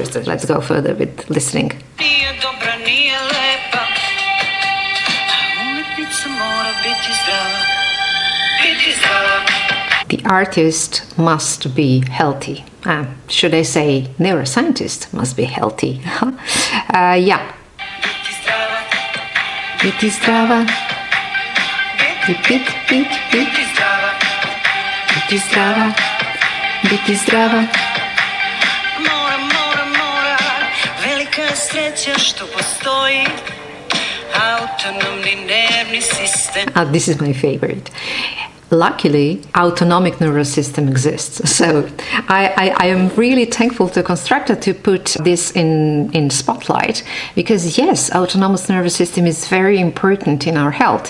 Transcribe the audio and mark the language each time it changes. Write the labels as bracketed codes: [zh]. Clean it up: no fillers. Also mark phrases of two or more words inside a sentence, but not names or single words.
[en] So let's go further with listening. The artist must be healthy. Should I say neuroscientist must be healthy? Yeah. [sr] Biti zdrava. Biti zdrava. Biti zdrava. [en] This is my favorite. Luckily, autonomic nervous system exists. So I am really thankful to Konstrakta to put this in spotlight, because yes, autonomous nervous system is very important in our health.